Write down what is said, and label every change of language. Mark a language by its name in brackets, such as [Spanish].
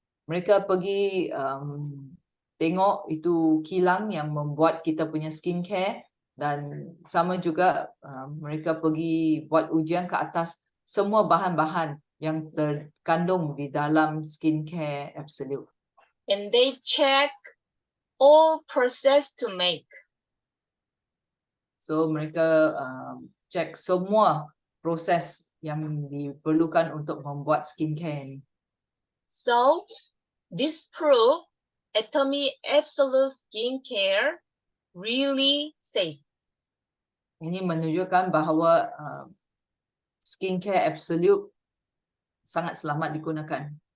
[Malay] Mereka pergi tengok itu kilang yang membuat kita punya skincare, dan sama juga mereka pergi buat ujian ke atas semua bahan-bahan yang terkandung di dalam skincare Absolute. [English] And they check all process to make. [Malay] So mereka cek semua proses yang diperlukan untuk membuat skincare ini. [English] So this proof Atomy Absolute Skincare really safe. [Malay] Ini menunjukkan bahawa skincare Absolute sangat selamat digunakan.